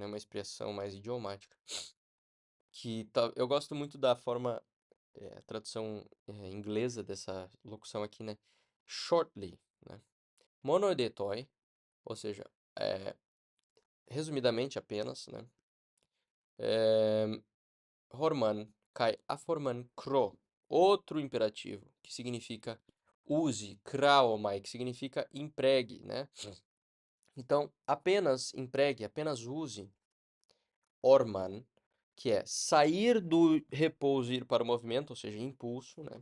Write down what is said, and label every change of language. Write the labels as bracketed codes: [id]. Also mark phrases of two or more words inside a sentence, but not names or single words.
[pt] Uma expressão mais idiomática, que eu gosto muito da forma, tradução inglesa dessa locução aqui, né? Shortly, né? Monoidetoi, ou seja, resumidamente apenas, né? [el] ὁρμῇ καὶ ἀφορμῇ χρῶ, [pt] outro imperativo, que significa use, kraomai, que significa empregue, né? Então, apenas empregue, apenas use orman, que é sair do repouso e ir para o movimento, ou seja, impulso, né?